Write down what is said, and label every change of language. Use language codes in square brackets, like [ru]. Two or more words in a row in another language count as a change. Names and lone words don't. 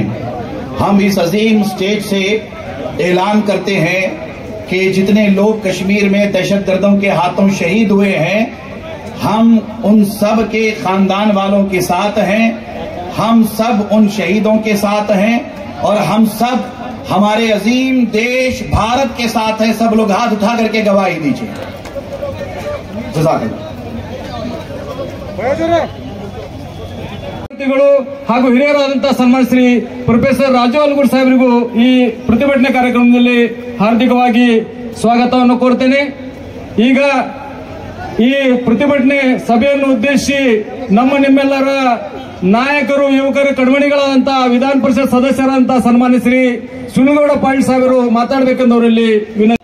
[hi] हम इस अजीम स्टेज से ऐलान करते हैं कि जितने लोग कश्मीर में दहशतगर्दों के हाथों शहीद हुए हैं, हम उन सब के खानदान वालों के साथ हैं, हम सब उन शहीदों के साथ हैं और हम सब हमारे अजीम देश भारत के साथ हैं। सब लोग हाथ उठा करके गवाही दीजिए। [kn] ಹಾಗೂ ಹಿರಿಯರಾದಂತಹ ಸನ್ಮಾನ ಶ್ರೀ ಪ್ರೊಫೆಸರ್ ರಾಜು ಅಲ್ಗೂರ್ ಸಾಹೇಬರಿಗೂ ಈ ಪ್ರತಿಭಟನೆ ಕಾರ್ಯಕ್ರಮದಲ್ಲಿ ಹಾರ್ದಿಕವಾಗಿ ಸ್ವಾಗತವನ್ನು ಕೋರ್ತೇನೆ. ಈಗ ಈ ಪ್ರತಿಭಟನೆ ಸಭೆಯನ್ನು ಉದ್ದೇಶಿಸಿ ನಿಮ್ಮೆಲ್ಲರ ನಾಯಕರು, ಯುವಕರು, ಕಣ್ಮಣಿಗಳಾದಂತಹ ವಿಧಾನ ಪರಿಷತ್ ಸದಸ್ಯರಾದಂತಹ ಸನ್ಮಾನ್ಯ ಶ್ರೀ ಸುನಗೌಡ ಪಾಟೀಲ್ ಸಾಹೇಬರು ಮಾತಾಡಬೇಕೆಂದವರಲ್ಲಿ ವಿನಂತಿ.